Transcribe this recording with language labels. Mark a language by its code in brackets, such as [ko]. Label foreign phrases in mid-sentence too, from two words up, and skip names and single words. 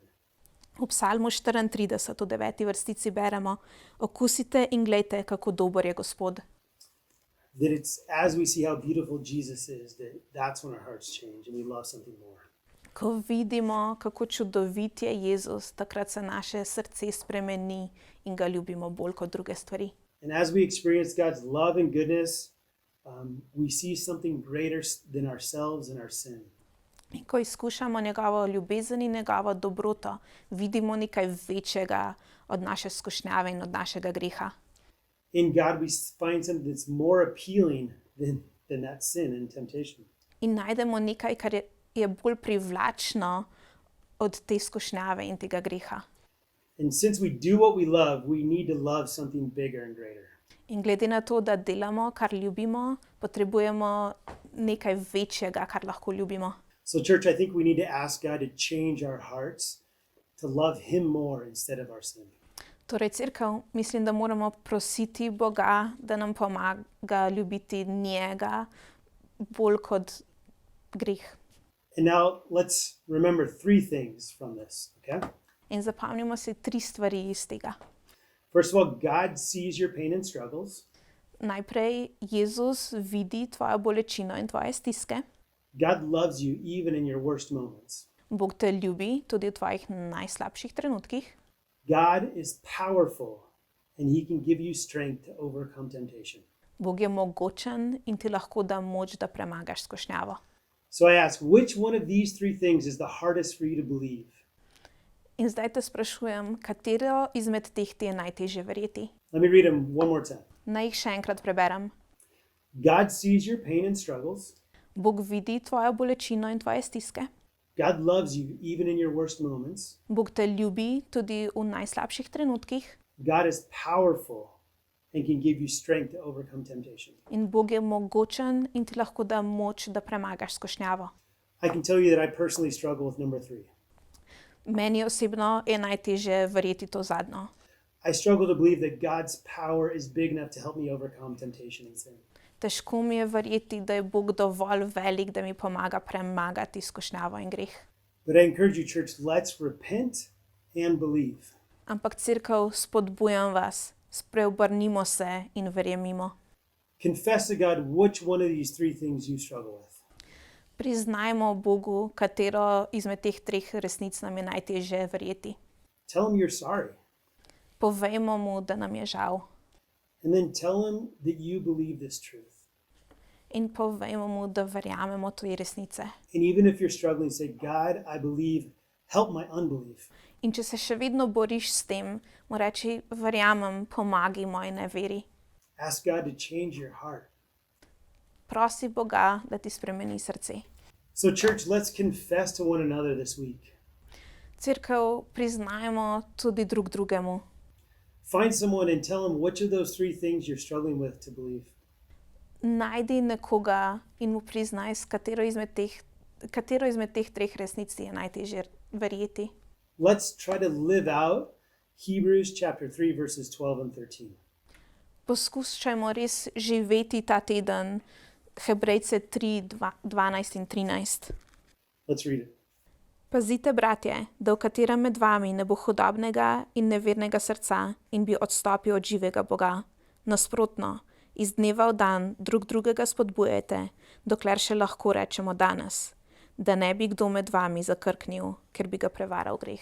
[sl] V psalmu 34 v 9. vrstici beremo: okusite in glejte, kako dober je Gospod. [en] That it's as we see how beautiful Jesus is, that's when our hearts change and we love something more. [sl] Ko vidimo, kako čudovit je Jezus, takrat se naše srce spremeni in ga ljubimo bolj kot druge stvari. [en] And as we experience God's love and goodness, we see something greater than ourselves and our sin. [sl] In ko izkušamo njegovo ljubezen in njegovo dobroto, vidimo nekaj večjega od naše skušnjave in od našega greha. [en] In God we find something that's more appealing than that sin and temptation. [sl] In najdemo nekaj, kar je bolj privlačno od te skušnjave in tega greha. [en] And since we do what we love, we need to love something bigger and greater. [sl] In glede na to, da delamo, kar ljubimo, potrebujemo nekaj večjega, kar lahko ljubimo. [en] So church, I think we need to ask God to change our hearts to love him more instead of our sin. [sl] Torej, cerkev, mislim, da moramo prositi Boga, da nam pomaga ljubiti njega bolj kot greh. [en] And now let's remember three things from this, okay? [sl] In zapomnimo si 3 stvari iz tega. [en] First of all, God sees your pain and struggles. [sl] Najprej, Jezus vidi tvojo bolečino in tvoje stiske. [en] God loves you even in your worst moments. [sl] Bog te ljubi tudi v tvojih najslabših trenutkih. [en] God is powerful and he can give you strength to overcome temptation. [sl] Bog je mogočen in ti lahko da moč, da premagaš skušnjavo. [en] So I ask, which one of these three things is the hardest for you to believe? [sl] In zdaj te sprašujem, katero izmed teh ti je najtežje verjeti? [en] Let me read them one more time. [sl] Naj jih še enkrat preberem. [en] God sees your pain and struggles. [sl] Bog vidi tvojo bolečino in tvoje stiske. [en] God loves you even in your worst moments. [sl] Bog te ljubi tudi v najslabših trenutkih. [en] God is powerful and can give you strength to overcome temptation. [sl] In Bog je mogočen in ti lahko da moč, da premagaš skušnjavo. [en] I can tell you that I personally struggle with number 3. [sl] Meni osebno je najtežje verjeti to zadnjo. [en] I struggle to believe that God's power is big enough to help me overcome temptation and sin. [sl] Težko mi je verjeti, da je Bog dovolj velik, da mi pomaga premagati skušnjavo in greh. [en] But I encourage you, church, let's repent and believe. [sl] Ampak cerkev, spodbujam vas, spreobrnimo se in verjemimo. [en] Confess to God which one of these three things you struggle with. [sl] Priznajmo Bogu, katero izmed teh treh resnic nam je najtežje verjeti. [en] Tell him you're sorry. [sl] Povejmo mu, da nam je žal. [en] And then tell him that you believe this truth. [sl] In povejmo mu, da verjamemo te resnice. [en] And even if you're struggling, say, God, I believe, help my unbelief. [sl] In če se še vedno boriš s tem, mu reči, verjamem, pomagi moji neveri. [en] Ask God to change your heart. [sl] Prosi Boga, da ti spremeni srce. [en] So, church, let's confess to one another this week. [sl] Cerkev, priznajmo tudi drug drugemu. [en] Find someone and tell them which of those three things you're struggling with to believe. [sl] Najdi nekoga in mu priznaj, katero izmed teh treh resnic ti je najtežje verjeti. [en] Let's try to live out Hebrews chapter 3, verses 12 and 13. [sl] Poskušajmo res živeti ta teden Hebrejce 3, 12 in 13. [en] Let's read it. [sl] Pazite, bratje, da v katerem med vami ne bo hudobnega in nevernega srca in bi odstopil od živega Boga. Nasprotno, iz dneva v dan drug drugega spodbujajte, dokler še lahko rečemo danes, da ne bi kdo med vami zakrknil, ker bi ga prevaral greh.